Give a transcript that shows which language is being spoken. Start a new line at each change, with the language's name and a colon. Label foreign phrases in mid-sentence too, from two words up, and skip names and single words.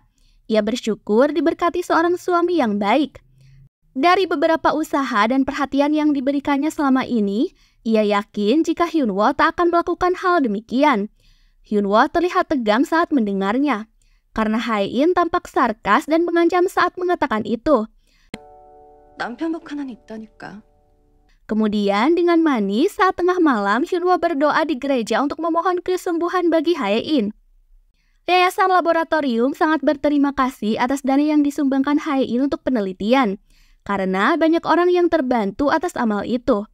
Indonesian: Ia bersyukur diberkati seorang suami yang baik. Dari beberapa usaha dan perhatian yang diberikannya selama ini, ia yakin jika Hyunwoo tak akan melakukan hal demikian. Hyunwoo terlihat tegang saat mendengarnya, karena Hae-in tampak sarkas dan mengancam saat mengatakan itu.
Korean: 남편복 하나는 있다니까.
Indonesian: Kemudian dengan manis saat tengah malam Hyunwoo berdoa di gereja untuk memohon kesembuhan bagi Hae-in. Yayasan Laboratorium sangat berterima kasih atas dana yang disumbangkan Hae-in untuk penelitian, karena banyak orang yang terbantu atas amal itu.